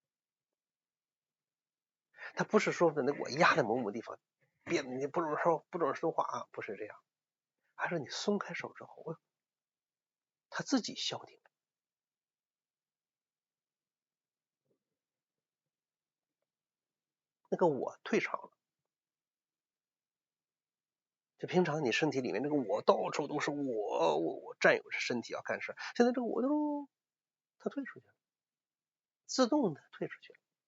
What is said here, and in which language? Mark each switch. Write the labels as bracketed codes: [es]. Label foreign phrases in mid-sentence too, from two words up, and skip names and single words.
[zh] 他不是說的那我壓在某地方，別你不准說話啊，不是這樣，還是你鬆開手之後，他自己消停，那個我退場了。就平常你身體裡面那個我到處都是我佔有着身體要幹事，現在這個我都他退出去了，自動的退出去了。